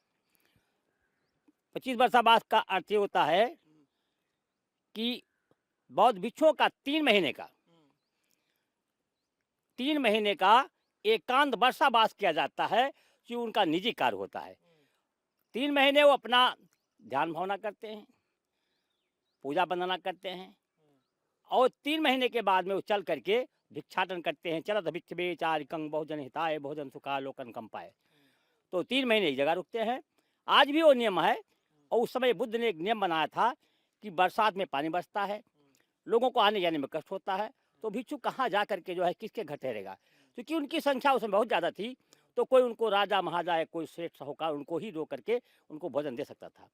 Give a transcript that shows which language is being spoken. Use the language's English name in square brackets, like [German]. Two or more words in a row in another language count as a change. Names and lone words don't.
[Hindi] 25 वर्षावास का अर्थ ये होता है कि बौद्ध भिक्षुओं का 3 महीने का एकांत वर्षावास किया जाता है, कि उनका निजी कार्य होता है। 3 महीने वो अपना ध्यान भावना करते हैं, पूजा वंदना करते हैं, और 3 महीने के बाद में वो चल करके भिक्षाटन करते हैं। [Pali] चलत भिक्षवे चारिकं बहुजन हिताय बहुजन सुखाय लोकन कंपाय। [Hindi] तो 3 महीने एक जगह रुकते हैं। आज भी वो नियम है, और उस समय बुद्ध ने एक नियम बनाया था कि बरसात में पानी बरसता है, लोगों को आने जाने में कष्ट होता है, तो भिक्षु कहाँ जा करके जो है किसके घर ठहरेगा, क्योंकि उनकी संख्या उसमें बहुत ज़्यादा थी। तो कोई उनको राजा महाराजा या कोई श्रेष्ठ साहूकार उनको ही रोक करके उनको भोजन दे सकता था।